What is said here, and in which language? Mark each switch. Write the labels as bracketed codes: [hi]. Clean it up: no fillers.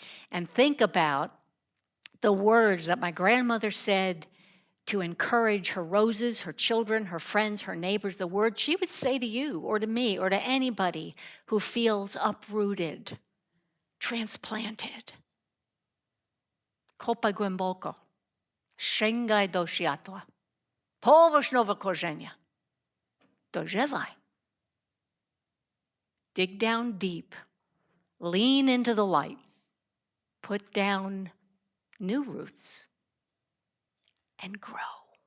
[en] and think about the words that my grandmother said to encourage her Roses, her children, her friends, her neighbors, the words she would say to you or to me or to anybody who feels uprooted, transplanted. [pl] Kopaj głęboko, sięgaj do światła, połóż nowe korzenie, dojrzewaj. [en] Dig down deep, lean into the light, put down new roots, and grow.